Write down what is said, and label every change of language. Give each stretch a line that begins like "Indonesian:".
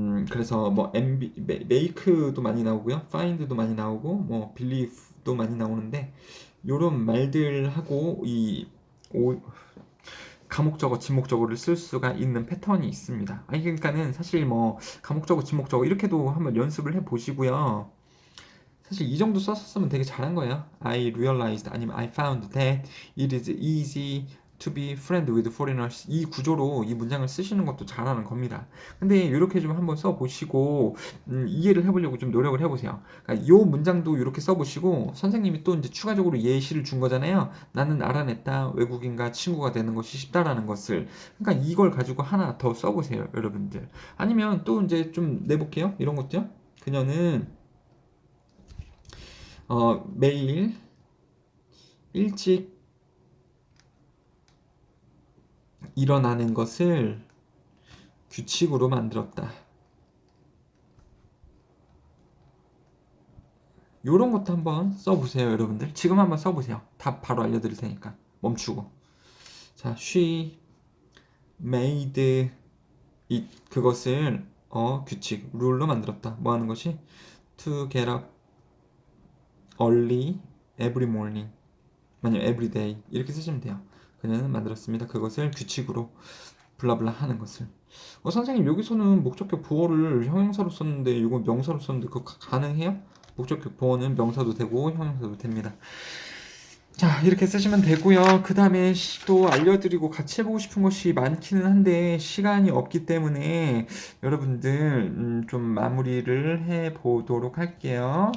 Korean: 그래서 뭐 make도 많이 나오고요. find도 많이 나오고 뭐 believe도 많이 나오는데 요런 말들하고 가목적어, 진목적어를 쓸 수가 있는 패턴이 있습니다. 그러니까는 사실 뭐 가목적어, 진목적어 이렇게도 한번 연습을 해 보시고요. 사실 이 정도 썼으면 되게 잘한 거예요.
English: I realized
Korean: 아니면
English: I found that it is easy to be friend with foreigners.
Korean: 이 구조로 이 문장을 쓰시는 것도 잘하는 겁니다. 근데 이렇게 좀 한번 써보시고 이해를 해보려고 좀 노력을 해보세요. 그러니까 이 문장도 이렇게 써보시고 선생님이 또 이제 추가적으로 예시를 준 거잖아요. 나는 알아냈다. 외국인과 친구가 되는 것이 쉽다라는 것을. 그러니까 이걸 가지고 하나 더 써보세요, 여러분들. 아니면 또 이제 좀 내볼게요. 이런 것도요. 그녀는 매일 일찍 일어나는 것을 규칙으로 만들었다. 요런 것도 한번 써보세요, 여러분들. 지금 한번 써보세요. 답 바로 알려드릴 테니까. 멈추고. 자,
English: she made it.
Korean: 그것을, 규칙, 룰로 만들었다. 뭐 하는 것이?
English: To get up early every morning.
Korean: 아니면
English: every day.
Korean: 이렇게 쓰시면 돼요. 그녀는 만들었습니다. 그것을 규칙으로 블라블라 하는 것을. 선생님 여기서는 목적격 보어를 형용사로 썼는데 이거 명사로 썼는데 그거 가능해요? 목적격 보어는 명사도 되고 형용사도 됩니다. 자 이렇게 쓰시면 되고요. 그 다음에 또 알려드리고 같이 해보고 싶은 것이 많기는 한데 시간이 없기 때문에 여러분들 좀 마무리를 해보도록 할게요.